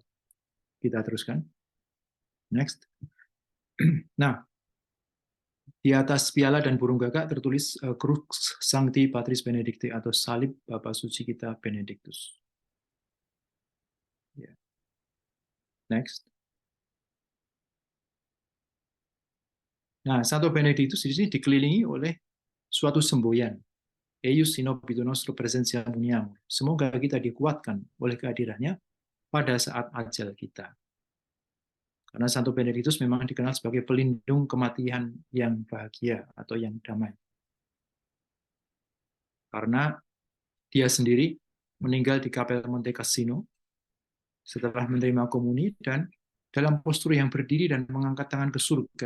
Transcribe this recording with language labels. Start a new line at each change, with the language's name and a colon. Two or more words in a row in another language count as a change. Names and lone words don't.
Indonesian: Kita teruskan. Next. Nah, di atas piala dan burung gagak tertulis
Latin: Crux Sancti Patris Benedicti
Indonesian: atau salib Bapa Suci kita Benedictus. Next. Nah, Santo Benedictus di sini dikelilingi oleh suatu semboyan.
Latin: Eius inobito nostro presentia muniamur.
Indonesian: Semoga kita dikuatkan oleh kehadirannya pada saat ajal kita. Karena Santo Benedictus memang dikenal sebagai pelindung kematian yang bahagia atau yang damai. Karena dia sendiri meninggal di Kapel Monte Cassino setelah menerima komuni dan dalam postur yang berdiri dan mengangkat tangan ke surga.